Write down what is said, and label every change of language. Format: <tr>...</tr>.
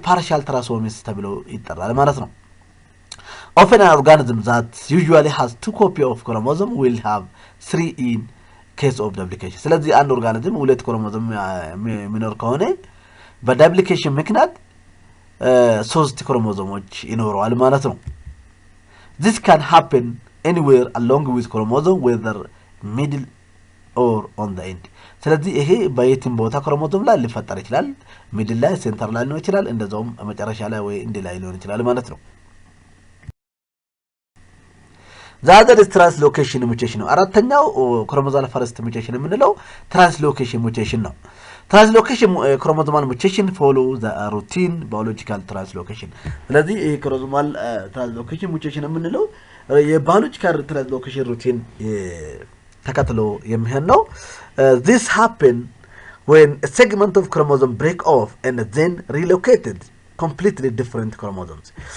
<en>partial trisomies</en> <am>ተብሎ ይጠራል ማለት ነው።</am> <en>often an organism that usually has 2 copies of chromosome will have 3 in case of duplication.</en> <am>ስለዚህ አንድ ኦርጋኒዝም ሁለት ክሮሞዞም የሚኖር ከሆነ በዳፕሊኬሽን ምክንያት 3 ክሮሞዞሞች ይኖረዋል ማለት ነው።</am> <en>this can happen anywhere along with chromosome, whether middle or on the end.</en> <am>ስለዚህ ይሄ በየትም ቦታ ክሮሞዞም ላይ ሊፈጠር ይችላል። ሚድል ላይ፣ ሴንተር ላይ ሊሆን ይችላል፣ እንደዛውም መጨረሻ ላይ ወይ እንደ ላይ ሊሆን ይችላል ማለት ነው።</am> <en>the other is translocation mutation</en> <am>ነው። አራተኛው ክሮሞዞማል ፈርስት ሙቴሽን የምንለው translocation mutation ነው።</am> <en>translocation chromosomal mutation follow the routine biological translocation.</en> <am>ስለዚህ ይሄ ክሮሞዞማል translocation mutation የምንለው የባዮሎጂካል translocation routine ተከትሎ የሚሆን ነው።</am> <en>this happen when a segment of chromosome break off and then relocated completely different chromosomes.</en>